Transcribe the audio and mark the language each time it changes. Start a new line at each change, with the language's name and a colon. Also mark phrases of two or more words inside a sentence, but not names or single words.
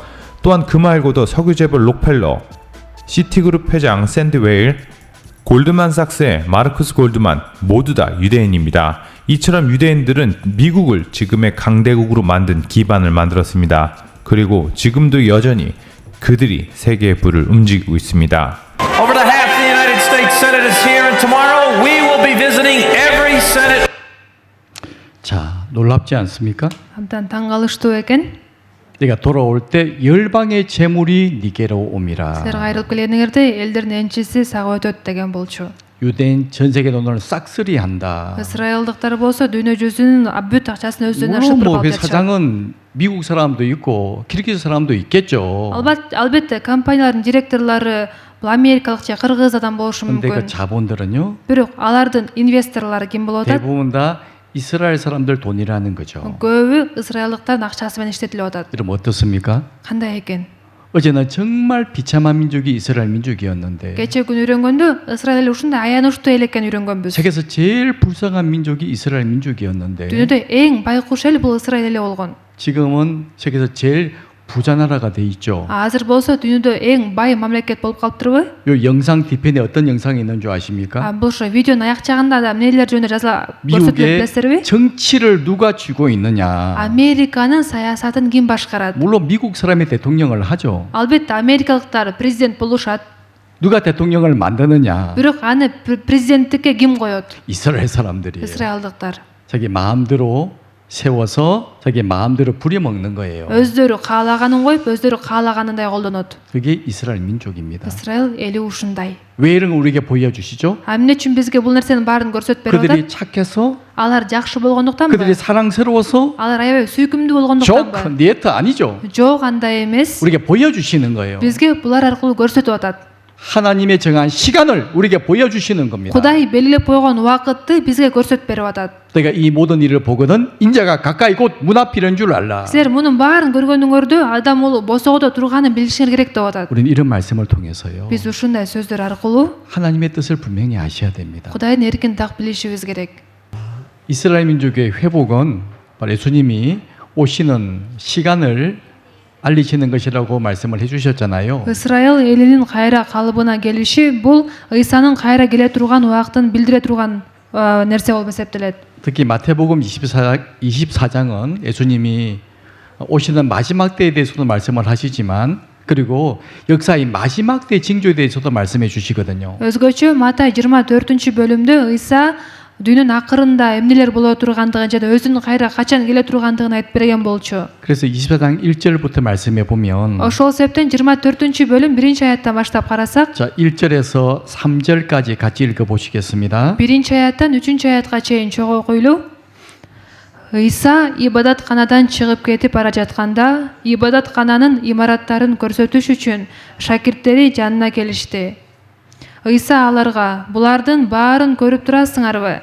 Korean: 또한 그 말고도 석유재벌 록펠러, 시티그룹 회장 샌드 웨일, 골드만삭스의 마르쿠스 골드만 모두 다 유대인입니다. 이처럼 유대인들은 미국을 지금의 강대국으로 만든 기반을 만들었습니다. 그리고 지금도 여전히 그들이 세계의 부를 움직이고 있습니다.
English: Over to half the United States Senate is here, and tomorrow we will be visiting every Senate.
Korean: 자, 놀랍지 않습니까?
Kyrgyz: Абдан таң калыштуу экен.
Korean: 내가 돌아올 때 열방의 재물이 니게로 옴이라.
Kyrgyz: Силер кайрылып келгениңерде элдердин энчиси сага өтөт деген болчу.
Korean: 유대인 전 세계 돈을 싹쓸이한다.
Kyrgyz: ысрайылдыктар болсо дүйнө жүзүнүн бүт акчасын өздөрүнө
Korean: 물론
Kyrgyz: ашыктырып
Korean: 뭐
Kyrgyz: алып
Korean: 그
Kyrgyz: жатышат.
Korean: 사장은 미국 사람도 있고 키르기즈 사람도 있겠죠.
Kyrgyz: Албетте компаниялардын директорлору бул америкалык же кыргыз адам болушу
Korean: 근데 그
Kyrgyz: мүмкүн.
Korean: 자본들은요
Kyrgyz: Бирок алардын инвесторлору ким болуп атат?
Korean: 대부분 다 이스라엘 사람들 돈이라는 거죠.
Kyrgyz: Көбү ысрайылдыктардын акчасы менен иштетилип атат.
Korean: 그럼 어떻습니까?
Kyrgyz: Кандай экен?
Korean: 어제는 정말 비참한 민족이 이스라엘 민족이었는데
Kyrgyz: Кечээ күнү үйрөнгөндө Ысрайыл эл ушундай аянычтуу эл экенин үйрөнгөнбүз.
Korean: 세계에서 제일 불쌍한 민족이 이스라엘 민족이었는데
Kyrgyz: Дүйнөдө эң байкуш эл бул Ысрайыл эле болгон.
Korean: 지금은 세계에서 제일 부자 나라가 돼 있죠.
Kyrgyz: Азыр болсо дүйнөдө эң бай мамлекет болуп калыптырбы?
Korean: 요 영상 뒤편에 어떤 영상이 있는 줄 아십니까?
Kyrgyz: Бул ошо видеонун аяк жагында да эмнелер жөнүндө жазыла көрсөтүлөт
Korean: 미국의
Kyrgyz: билесиздерби?
Korean: 정치를 누가 쥐고 있느냐?
Kyrgyz: Американын саясатын ким башкарат?
Korean: 물론 미국 사람이 대통령을 하죠.
Kyrgyz: Албетте америкалыктар президент болушат.
Korean: 누가 대통령을 만드느냐?
Kyrgyz: Бирок аны президенттикке ким коет?
Korean: 이스라엘 사람들이에요.
Kyrgyz: Ысрайылдыктар.
Korean: 자기 마음대로 세워서 자기 마음대로 부려먹는 거예요.
Kyrgyz: Өздөрү каалаганын коюп, өздөрү каалаганындай колдонот.
Korean: 그게 이스라엘 민족입니다.
Kyrgyz: Ысрайыл эли ушундай.
Korean: 왜 이런 걸 우리에게 보여주시죠?
Kyrgyz: Эмне үчүн бизге бул нерсенин баарын көрсөтүп берип
Korean: 그들이
Kyrgyz: атат?
Korean: 착해서,
Kyrgyz: Алар жакшы болгондуктанбы?
Korean: 그들이 사랑스러워서,
Kyrgyz: Алар аябай сүйкүмдүү 족, болгондуктанбы?
Korean: 니에트 아니죠.
Kyrgyz: Жок, андай эмес.
Korean: 우리에게 보여주시는 거예요.
Kyrgyz: Бизге булар аркылуу көрсөтүп атат.
Korean: 하나님의 정한 시간을 우리에게 보여주시는 겁니다.
Kyrgyz: Кудай белгилеп койгон убакытты бизге көрсөтүп берип атат.
Korean: 내가 이 모든 일을 보거든 인자가 가까이 곧 문 앞이란 줄 알라.
Kyrgyz: Силер мунун баарын көргөнүңөрдө адам ул босоодо турганын билишиңер керек деп атат.
Korean: 우리는 이런 말씀을 통해서요.
Kyrgyz: Биз ушундай сөздөр аркылуу
Korean: 하나님의 뜻을 분명히 아셔야 됩니다.
Kyrgyz: Кудайдын эркин так билишибиз керек.
Korean: 이스라엘 민족의 회복은 바로 예수님이 오시는 시간을 알리시는 것이라고 말씀을 해주셨잖아요.
Kyrgyz: Ысрайыл элинин кайра калыбына келиши бул Ыйсанын кайра келе турган убактын билдире турган нерсе болуп эсептелет.
Korean: 특히 마태복음 24장은 예수님이 오시는 마지막 때에 대해서도 말씀을 하시지만 그리고 역사의 마지막 때 징조에 대해서도 말씀해 주시거든요.
Kyrgyz: Өзгөчө Матай 24-бөлүмдө Ыйса дүйнөнүн акырында эмнелер боло тургандыгын жана өзүнүн кайра качан келе тургандыгын айтып берген болчу.
Korean: 그래서 24장 1절부터 말씀해 보면
Kyrgyz: Ошол себептен 24-бөлүм 1-аяттан баштап карасак,
Korean: 자 1절에서 3절까지 같이 읽어 보시겠습니다.
Kyrgyz: 1-аяттан 3-аятка чейин чогуу окуйлу. Ыйса ибадатканадан чыгып кетип бара жатканда, ибадаткананын имараттарын көрсөтүш үчүн шакирттери жанына келишти. Ыйса аларга: "Булардын баарын көрүп турасыңарбы?